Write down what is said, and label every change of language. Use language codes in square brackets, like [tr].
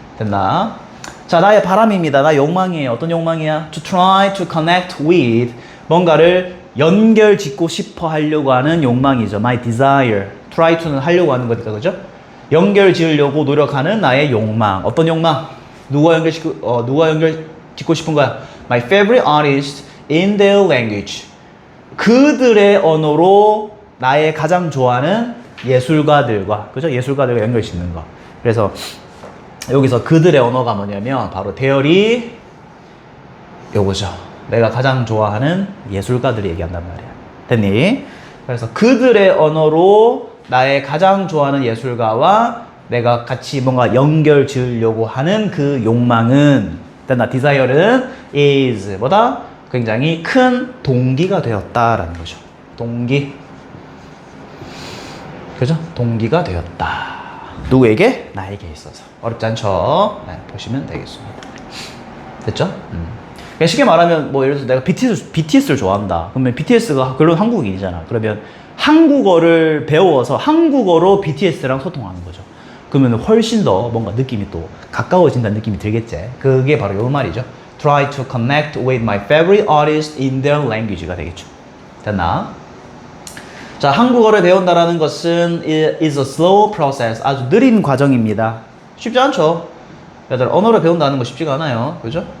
[ko] 됐나? 자, 나의 바람입니다. 나 욕망이에요. 어떤 욕망이야? [en] To try to connect with. [ko] 뭔가를 연결 짓고 싶어 하려고 하는 욕망이죠. [en] My desire. [ko] Try to는 하려고 하는 거니까, 그죠? 연결 지으려고 노력하는 나의 욕망. 어떤 욕망? 누가 연결 짓고 싶은 거야? [en] My favorite artist in their language. [ko] 그들의 언어로 나의 가장 좋아하는 예술가들과, 그죠? 예술가들과 연결 짓는 거. 그래서 여기서 그들의 언어가 뭐냐면 바로 대열이 요거죠. 내가 가장 좋아하는 예술가들이 얘기한단 말이야. 됐니? 그래서 그들의 언어로 나의 가장 좋아하는 예술가와 내가 같이 뭔가 연결 지으려고 하는 그 욕망은, 됐나? desire는 is 뭐다? 굉장히 큰 동기가 되었다라는 거죠. 동기. 그죠? 동기가 되었다. 누구에게? 나에게 있어서. 어렵지 않죠? 네, 보시면 되겠습니다. 됐죠? 그러니까 쉽게 말하면 뭐 예를 들어서 내가 BTS를 좋아한다. 그러면 BTS가 그런 한국인이잖아. 그러면 한국어를 배워서 한국어로 BTS랑 소통하는 거죠. 그러면 훨씬 더 뭔가 느낌이 또 가까워진다는 느낌이 들겠지. 그게 바로 요 말이죠. [en] Try to connect with my favorite artist in their language가 되겠죠. [ko] 됐나? 자, 한국어를 배운다라는 것은 is a slow process. 아주 느린 과정입니다. 쉽지 않죠? 얘들 언어를 배운다는 거 쉽지가 않아요. 그죠?